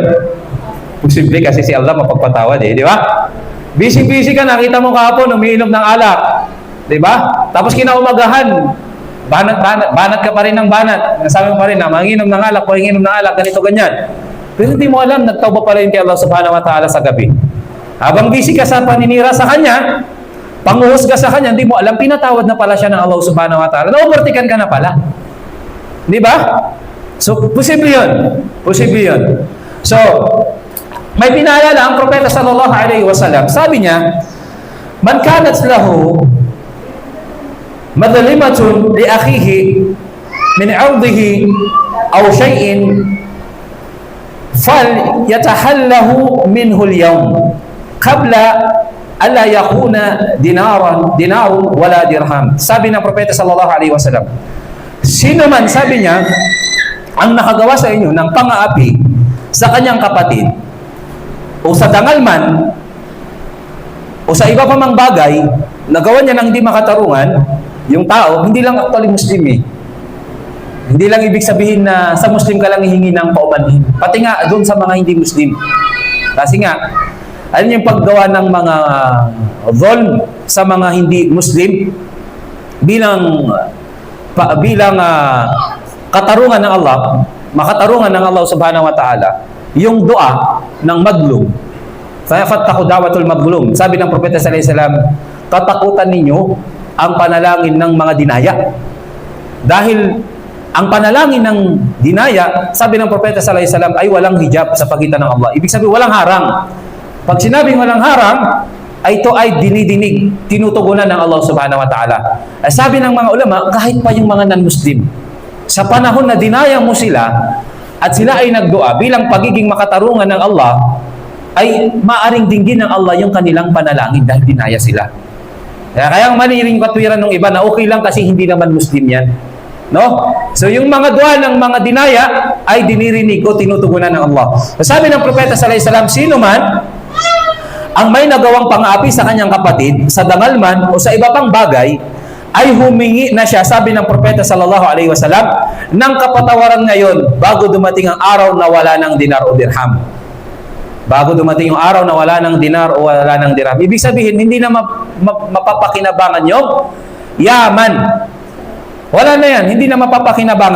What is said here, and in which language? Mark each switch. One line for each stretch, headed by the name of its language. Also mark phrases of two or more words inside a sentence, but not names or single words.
Filipino: Posible kasi si Allah mapagpatawad eh, di ba? Busy ka, nakita mo kahapon, umiinom ng alak. Diba? Tapos kinaumagahan, banat ka pa rin ng banat. Nasabi mo pa rin na manginom ng alak, ganito, ganyan. Pero hindi mo alam, nagtawba pa rin kay Allah
Arabic: سبحانه وتعالى
Filipino: sa gabi. Habang busy ka sa paninira sa Kanya, panguhusga sa Kanya, hindi mo alam, pinatawad na pala siya ng Allah
Arabic: سبحانه وتعالى.
Filipino: Na-overtikan ka na pala. Diba? So, posible yun. So, may pinaalala ang Propeta
Arabic: صلى الله عليه وسلم.
Filipino: Sabi niya,
Arabic: من كانت له مظلمة لأخيه من عرضه أو شيء فليتحلله منه اليوم قبل ألا يكون دينار ولا درهم.
Filipino: Sabi ng Propeta
Arabic: صلى الله عليه وسلم,
Filipino: sino man, sabi niya, ang nakagawa sa inyo ng pang-aapi sa kanyang kapatid o sa dangal man o sa iba pa mang bagay, nagawa niya ng hindi makatarungan, yung tao, hindi lang actually Muslim eh. Hindi lang ibig sabihin na sa Muslim ka lang hihingi ng paumanhin. Pati nga doon sa mga hindi Muslim. Kasi nga, ano yung paggawa ng mga dhulm sa mga hindi Muslim bilang katarungan ng Allah, makatarungan ng Allah
Arabic: سبحانه وتعالى,
Filipino: yung dua ng madlum.
Arabic: فيفتحه دعوة المظلوم.
Filipino: Sabi ng Propeta
Arabic: صلى الله عليه وسلم,
Filipino: tatakutan ninyo ang panalangin ng mga dinaya. Dahil ang panalangin ng dinaya, sabi ng Propeta
Arabic: صلى الله عليه وسلم,
Filipino: ay walang hijab sa pagitan ng Allah. Ibig sabihin, walang harang. Pag sinabing walang harang, ay ito ay dinidinig, tinutugunan ng Allah
Arabic: سبحانه وتعالى.
Filipino: Sabi ng mga ulama, kahit pa yung mga non-Muslim, sa panahon na dinaya mo sila, at sila ay nagdua bilang pagiging makatarungan ng Allah, ay maaring dinggin ng Allah yung kanilang panalangin dahil dinaya sila. Kaya ang maliring katwiran ng iba na okay lang kasi hindi naman Muslim yan. No? So yung mga dua ng mga dinaya ay dinirinig o tinutugunan ng Allah. Sabi ng Propeta
Arabic: صلى الله عليه وسلم,
Filipino: sino man ang may nagawang pang-aapi sa kanyang kapatid, sa dangal man o sa iba pang bagay, ay humingi na siya, sabi ng Propeta
Arabic: صلى الله عليه وسلم,
Filipino: ng kapatawaran ngayon bago dumating ang araw na wala ng dinar o dirham. Bago dumating yung araw na wala ng dinar o wala ng dirham. Ibig sabihin, hindi na mapapakinabangan yung yaman. Wala na yan. Hindi na mapapakinabangan.